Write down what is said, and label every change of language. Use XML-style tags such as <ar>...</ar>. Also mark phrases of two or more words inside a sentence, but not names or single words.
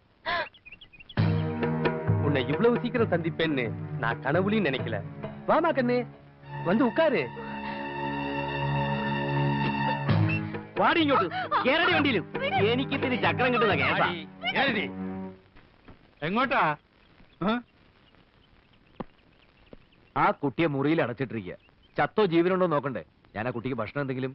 <ta>உன்னை இவ்வளவு சீக்கிரம் சந்திப்பேன்னு நான் கனவுலையும் நினைக்கல. வாமா கண்ணு, வந்து உட்காரு.</ta> <ml>വാടി ഇങ്ങോട്ട്. കേരടി വണ്ടിയിലും എനിക്ക് ഇത്തിരി ചക്രം കിട്ടുന്ന കേസാ. എങ്ങോട്ടാ? ആ കുട്ടിയെ മുറിയിൽ അടച്ചിട്ടിരിക്കുക. ചത്തോ ജീവനുണ്ടോ നോക്കണ്ടേ? ഞാൻ ആ കുട്ടിക്ക് ഭക്ഷണം എന്തെങ്കിലും.</ml>